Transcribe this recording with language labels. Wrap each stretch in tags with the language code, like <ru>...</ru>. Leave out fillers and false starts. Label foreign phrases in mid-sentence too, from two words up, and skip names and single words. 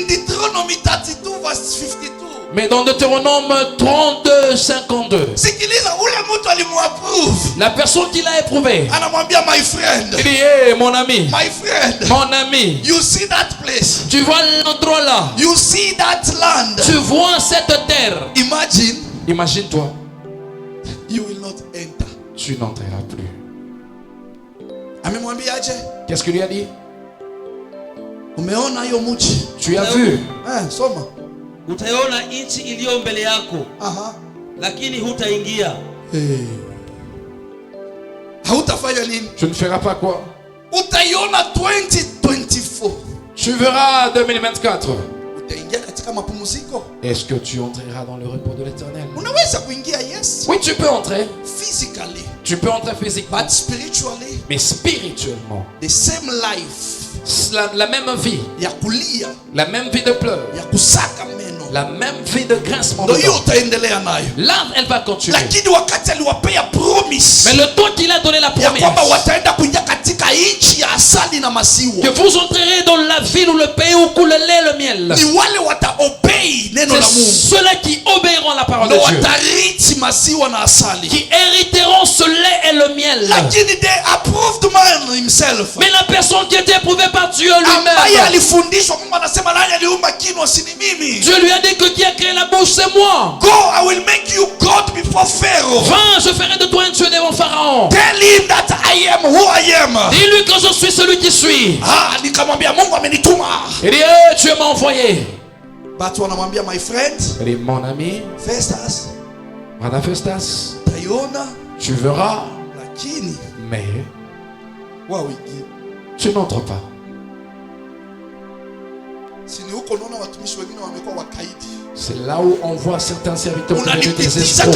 <fr>Mais dans Deutéronome 32, 52, la personne qui l'a éprouvé, il dit, hey, mon ami, mon ami, tu vois l'endroit là, tu vois cette terre, imagine-toi, tu n'entreras plus. Qu'est-ce qu'il lui a dit? Tu as vu?</fr> <sw>Utaona nchi iliyo mbele yako. Lakini hutaingia. Hautafanya nini?</sw> <fr>Tu ne feras pas quoi?</fr> <sw>Utaiona 2024.</sw> <fr>Tu verras 2024.</fr> <sw>Utaingia katika mapumziko.</sw> <fr>Est-ce que tu entreras dans le repos de l'Éternel?</fr> <sw>Unaweza kuingia, yes.</sw> <fr>Oui, tu peux entrer.</fr> <en>Physically.</en> <fr>Tu peux entrer physiquement.</fr> <en>But spiritually.</en> <fr>Mais spirituellement.</fr> <en>The same life.</en> <fr>La même vie. La même vie de pleurs. La même vie de grincement de dents. Là, elle va continuer. Mais le temps qu'il a donné la promesse, que vous entrerez dans la ville où le pays où coule le lait et le miel, ceux-là qui obéiront à la parole de Dieu, qui hériteront ce lait et le miel. Mais la personne qui était éprouvée par Dieu lui-même, Dieu lui a dit que qui a créé la bouche, c'est moi.</fr> <en>Go, I will make you God before Pharaoh.</en> <fr>Va, je ferai de toi un Dieu devant Pharaon.</fr> <en>Tell him that I am who I am.</en> <fr>Dis-lui que je suis celui qui suis.</fr> <sw>Nikamwambia Mungu amenituma.</sw> <fr>Il dit, Dieu m'a envoyé.</fr> <sw>Watu wanamwambia</sw> <en>my friend,</en> <fr>il dit, mon ami Festus, Madame Festus,</fr> <sw>taiona,</sw> <fr>tu verras,</fr> <sw>lakini</sw> <fr>mais wawiki tu n'entres pas. C'est là où on voit certains serviteurs devenus des escrocs.</fr>